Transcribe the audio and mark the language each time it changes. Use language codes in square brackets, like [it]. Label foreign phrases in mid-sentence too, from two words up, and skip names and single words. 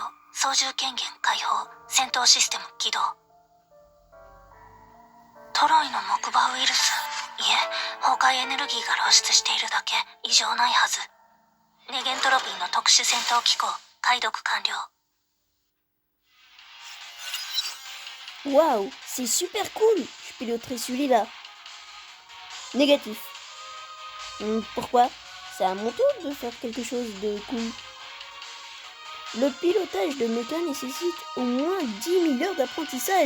[ja] 操縦権限解放。戦闘システム起動。トロイの木馬ウイルス。いえ、崩壊エネルギーが露出しているだけ。異常ないはず。ネゲントロピーの特殊戦闘機構。解読完了。 [fr] Waouh, c'est super cool. Je piloterai celui-là. Négatif. Pourquoi? C'est à mon tour de faire quelque chose de cool. Le pilotage de méca nécessite au moins 10 000 heures d'apprentissage.